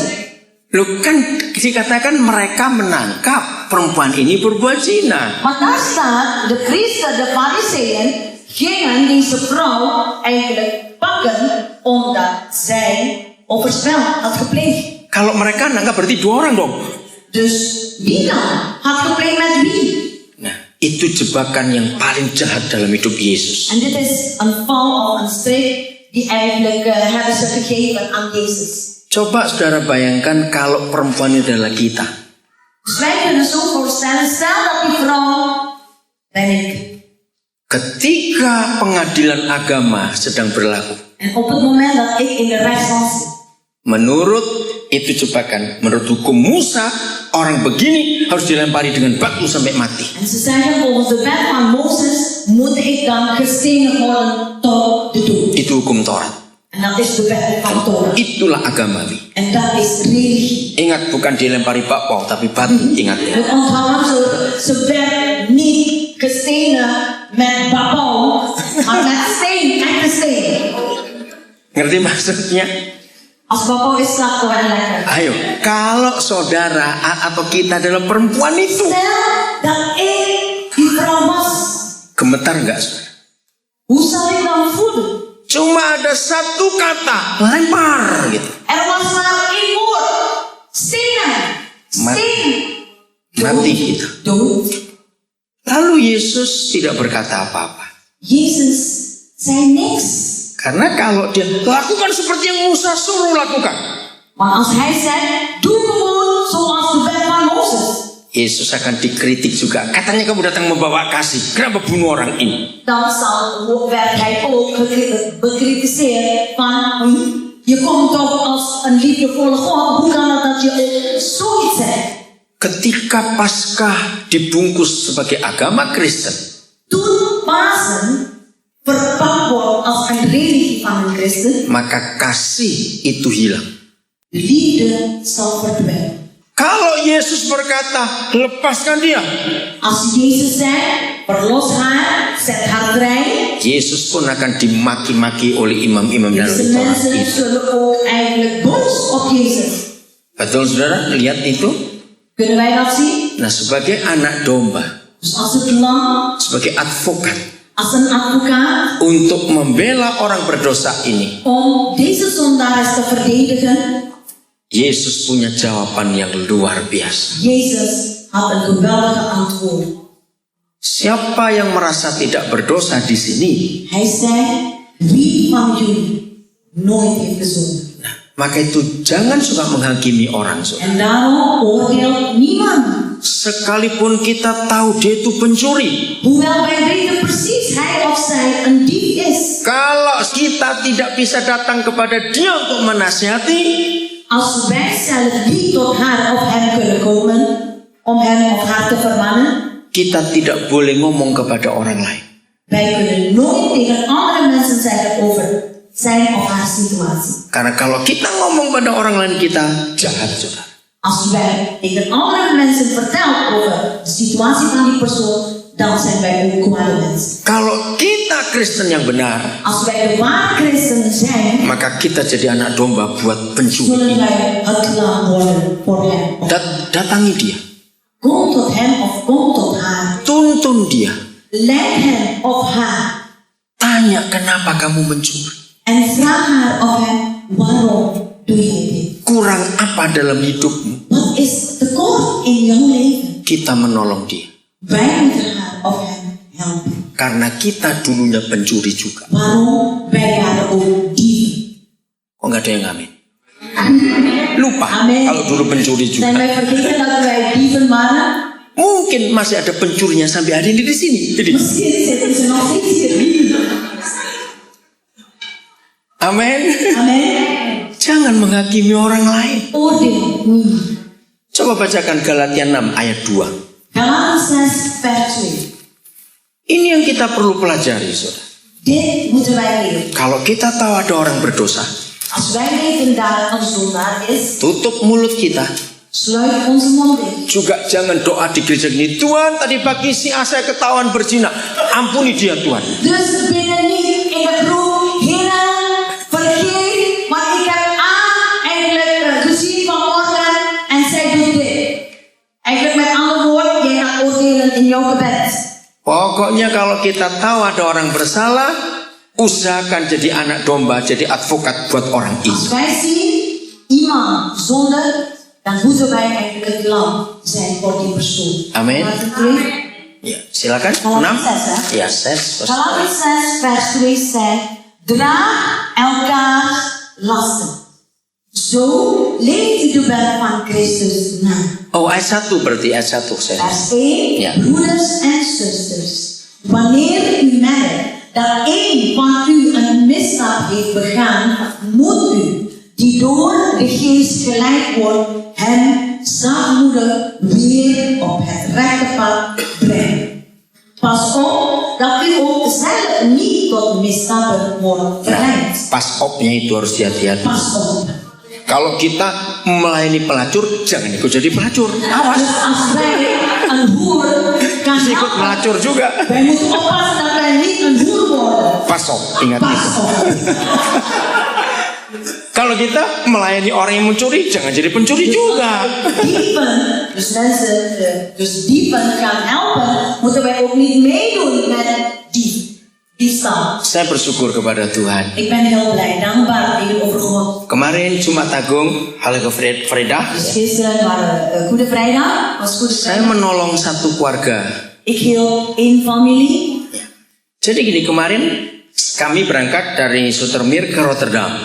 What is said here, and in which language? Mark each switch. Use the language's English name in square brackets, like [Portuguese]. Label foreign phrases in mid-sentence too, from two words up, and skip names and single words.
[Indonesian] Loh kan dikatakan mereka menangkap perempuan ini berbuat zina. [Dutch] Maar daar staat, de priester, de fariseeën gingen deze vrouw eigenlijk pakken omdat zij overspel had gepleegd. [Indonesian] Kalau mereka nangkap berarti dua orang dong. [Dutch] Dus wie dan had gepleegd met wie? [Indonesian] Nah, itu jebakan yang paling jahat dalam hidup Yesus. [Dutch] En dit is een val of een streep die eigenlijk hebben ze gegeven aan Jezus. [Indonesian] Coba saudara bayangkan kalau perempuan itu adalah kita. [Dutch] Dus wij kunnen zo voorstellen, stel dat die vrouw ben ik. [Indonesian] Ketika pengadilan agama sedang berlaku, [Dutch] En op het moment dat ik in de rechtstand zit, [Indonesian] menurut itu jebakan, menurut hukum Musa, orang begini harus dilempari dengan batu sampai mati. [Dutch] en ze zeggen volgens de wet van Mozes moet ik dan gestenigd worden tot de dood. [Indonesian] Itu hukum Taurat. [Dutch] En dat is de wet van Torah. [Indonesian] Itulah agamawi. [Dutch] En dat is religie. [Indonesian] Ingat, bukan dilempari bakpao tapi batu, ingat ya. [Dutch] Het onthouden, ze werd niet gestenigd met babau, maar met steen, echte steen. [Indonesian] Ngerti maksudnya? [Dutch] Als babau is slap toch wel lekker. [Indonesian] Ayo, kalau saudara atau kita adalah perempuan itu, [Dutch] Stel dat ik die vrouw was, [Indonesian] gemetar nggak saudara? [Dutch] hoe zal ik dan voelen? [Indonesian] Cuma ada satu kata, lempar gitu. [Dutch] Er was maar één woord. Stenen. Steen. [Indonesian] Mati gitu. [Dutch] Dood. [Indonesian] Lalu Yesus tidak berkata apa-apa. [Dutch] Jezus zei niks. [Indonesian] Karena kalau dia lakukan seperti yang Musa suruh lakukan, [Dutch] Maar als hij zei, doe gewoon zoals de wet van Mozes. [Indonesian] Yesus akan dikritik juga. Katanya kamu datang membawa kasih, kenapa bunuh orang ini? [Dutch] Dan werd hij ook bekritiseerd van, je komt toch als een liefdevolle God, hoe kan het dat je zoiets zegt? [Indonesian] Ketika Paskah dibungkus sebagai agama Kristen, [Dutch] Toen Pasen verpakt wordt als een religie van een christen, [Indonesian] maka kasih itu hilang. [Dutch] de liefde zal verdwijnen. [Indonesian] Kalau Yesus berkata, lepaskan dia, [Dutch] Als Jezus zei, verlos haar, zet haar vrij. [Indonesian] Yesus pun akan dimaki-maki oleh imam-imam dan [Dutch] Deze [Indonesian] ahli Taurat [Dutch] mensen [Indonesian] itu. [Dutch] zullen ook eigenlijk boos op Jezus. [Indonesian] Betul saudara, lihat itu. [Dutch] Kunnen wij dat zien? [Indonesian] Nah, sebagai anak domba, [Dutch] Dus als het lam, [Indonesian] sebagai advokat [Dutch] als een advocaat, [Indonesian] untuk membela orang berdosa ini, [Dutch] om deze zondaars te verdedigen. [Indonesian] Yesus punya jawaban yang luar biasa. [Dutch] Jezus had een geweldige antwoord. [Indonesian] Siapa yang merasa tidak berdosa di sini, [Dutch] Hij zei, wie van jullie nooit heeft gezondigd? [Indonesian] maka itu jangan suka menghakimi orang, saudara. [Dutch] En daarom oordeelt niemand. [Indonesian] Sekalipun kita tahu dia itu pencuri, [Dutch] Hoewel wij weten precies hij of zij een dief is. [Indonesian] kalau kita tidak bisa datang kepada dia untuk menasihati, [Dutch] Als wij zelf niet tot haar of hem kunnen komen, om hem of haar te vermannen, [Indonesian] kita tidak boleh ngomong kepada orang lain. [Dutch] wij kunnen nooit tegen andere mensen zeggen over zijn of haar situatie. [Indonesian] Karena kalau kita ngomong pada orang lain, kita jahat, saudara. [Dutch] Als wij tegen andere mensen vertellen over de situatie van die persoon, dan zijn wij ook kwade mensen. [Indonesian] Kalau kita Kristen yang benar, [Dutch] Als wij de ware christenen zijn, [Indonesian] maka kita jadi anak domba buat pencuri [Dutch] zullen [Indonesian] ini. [Dutch] wij het lam worden voor hem. [Indonesian] Datangi dia, [Dutch] Kom tot hem of kom tot haar. [Indonesian] tuntun dia, [Dutch] Leid hem of haar. [Indonesian] tanya kenapa kamu mencuri, [Dutch] En vraag haar of hem, waarom doe jij dit? [Indonesian] kurang apa dalam hidupmu. [Dutch] Wat is tekort in jouw leven? [Indonesian] Kita menolong dia, [Dutch] Wij moeten haar of hem helpen. [Indonesian] karena kita dulunya pencuri juga. [Dutch] Waarom? Wij waren ook dieven. [Indonesian] Kok nggak ada yang ngamin? Lupa Amin. kalau dulu pencuri [Dutch] Zijn [Indonesian] juga. [Dutch] wij vergeten dat wij dieven waren? [Indonesian] Mungkin masih ada pencurinya sampai hari ini di sini. Jadi, [Dutch] Misschien zitten ze nog steeds hier. [Indonesian] amin. [Dutch] Amen. [Indonesian] Jangan menghakimi orang lain. [Dutch] Oordeel niet. [Indonesian] Coba bacakan Galatia 6 ayat 2. [Dutch] Galaten 6 vers 2. [Indonesian] Ini yang kita perlu pelajari, saudara. [Dutch] Dit moeten wij leren. [Indonesian] Kalau kita tahu ada orang berdosa, [Dutch] Als wij weten dat een zondaar is, [Indonesian] tutup mulut kita. [Dutch] sluit onze mond dicht. [Indonesian] Juga jangan doa di gereja gini, Tuhan tadi pagi si A saya ketahuan berzina, ampuni dia Tuhan. [Dutch] Dus binnen niet in het roep, Heer, vergeet, want ik heb A eigenlijk gezien vanmorgen en zij doet dit. Eigenlijk met andere woorden, jij gaat oordelen in jouw gebed. [Indonesian] Pokoknya kalau kita tahu ada orang bersalah, usahakan jadi anak domba, jadi advokat buat orang [Dutch] Als [Indonesian] ini. [Dutch] wij zien iemand zonder, dan moeten wij eigenlijk het lam zijn voor die persoon. [Indonesian] Amin. [Dutch] Laten we het [Indonesian] Ya, silakan. [Dutch] Galaten 6. 6, hè? [Indonesian] Ya, 6. [Dutch] Galaten 6 vers 2 zegt, draag elkaars lasten. Zo leeft u de wet van Christus na. [Indonesian] Oh, ayat 1 berarti ayat 1 saya. [Dutch] Vers 1, Ja. broeders en zusters. Wanneer u merkt dat een van u een misstap heeft begaan, moet u, die door de geest geleid wordt, hem zachtmoedig weer op het rechte pad brengen. Pas op dat u ook zelf niet tot misstappen wordt verleid. [Indonesian] Nah, [Dutch] pas opnya [Indonesian] itu harus hati-hati. [Dutch] Pas op. [Indonesian] Kalau kita melayani pelacur, jangan ikut jadi pelacur. Awas. [Dutch] Dus als wij een hoer gaan [Indonesian] Terus ikut [Dutch] helpen, [Indonesian] melacur juga. [Dutch] wij moeten oppassen dat wij niet een hoer worden. Pas op, [Indonesian] ingat [Dutch] Pas [Indonesian] itu. [Dutch] op. [Indonesian] Kalau kita melayani orang yang mencuri, jangan jadi pencuri juga. [Dutch] Dieven, dus mensen, dus dieven gaan helpen, moeten wij ook niet meedoen met diefstal. [Indonesian] Saya bersyukur kepada Tuhan. [Dutch] Ik ben heel blij, dankbaar tegenover God. [Indonesian] Kemarin Jumat Agung, [Dutch] Heilige Vrijdag, Dus gisteren waren Goede Vrijdag, was Goede [Indonesian] saya [Dutch] Vrijdag. [Indonesian] menolong satu keluarga. [Dutch] Ik hielp één familie. [Indonesian] Jadi gini, kemarin kami berangkat dari Zoetermeer ke Rotterdam.